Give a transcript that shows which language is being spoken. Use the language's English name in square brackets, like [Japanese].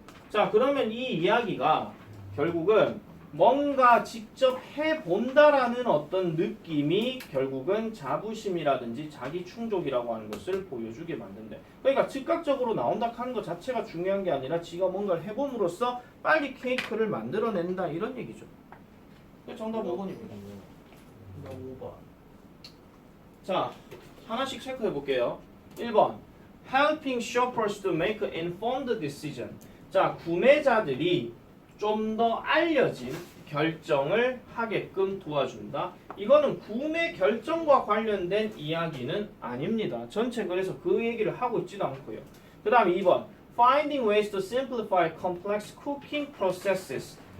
[Korean] 자, 그러면 이 이야기가 결국은 뭔가 직접 해본다라는 어떤 느낌이 결국은 자부심이라든지 자기 충족이라고 하는 것을 보여주게 만든대. 그러니까 즉각적으로 나온다 하는 것 자체가 중요한 게 아니라 지가 뭔가를 해봄으로써 빨리 케이크를 만들어낸다 이런 얘기죠. 정답 5번입니다. 5번. 자, 하나씩 체크해 볼게요. 1번. [English] Helping shoppers to make informed decision. [Korean] 자, 구매자들이 좀 더 알려진 결정을 하게끔 도와준다. 이거는 구매 결정과 관련된 이야기는 아닙니다. 전체 그래서 그 얘기를 하고 있지도 않고요. 그 다음 2번. [English] Finding ways to simplify complex cooking processes.